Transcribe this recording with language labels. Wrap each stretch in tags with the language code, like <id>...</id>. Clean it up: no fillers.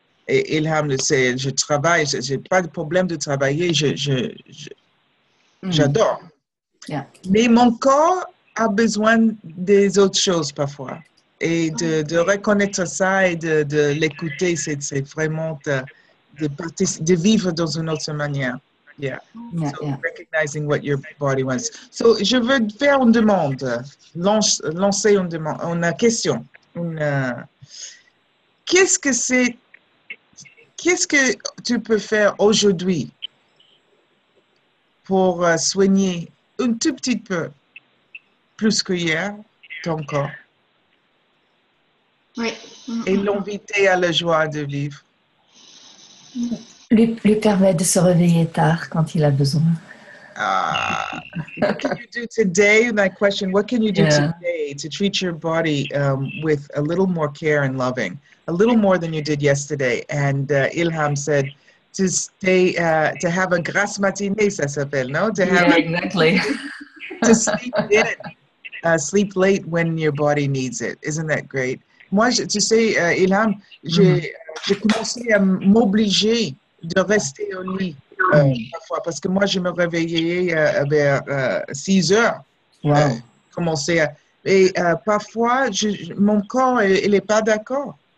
<fr>Et Ilham le sait, je travaille, j'ai pas de problème de travailler, j'adore.</fr> <en>Yeah.</en> <fr>Mais mon corps a besoin des autres choses parfois. Et de reconnaître ça et de l'écouter, c'est vraiment de vivre dans une autre manière.</fr> <en>Yeah. Recognizing what your body wants.</en> <fr>So, je veux faire une demande, lancer une demande, une question. Qu'est-ce que tu peux faire aujourd'hui pour soigner un tout petit peu plus que hier ton corps? Oui. Et l'inviter à la joie de vivre. Lui permettre de se réveiller tard quand il a besoin.</fr> <en>What can you do today? My question, what can you do today to treat your body with a little more care and loving, a little more than you did yesterday? And Ilham said to stay, to have a</en> <fr>grasse matinée, ça s'appelle,</fr> <en>no? To have exactly. To sleep in, sleep late when your body needs it. Isn't that great?</en> <fr>Moi, tu sais, Ilham, j'ai commencé à m'obliger de rester au lit parfois, parce que moi, je me réveillais vers 6 heures.</fr> <en>Wow.</en> <fr>Et parfois, mon corps, il n'est pas d'accord.</fr>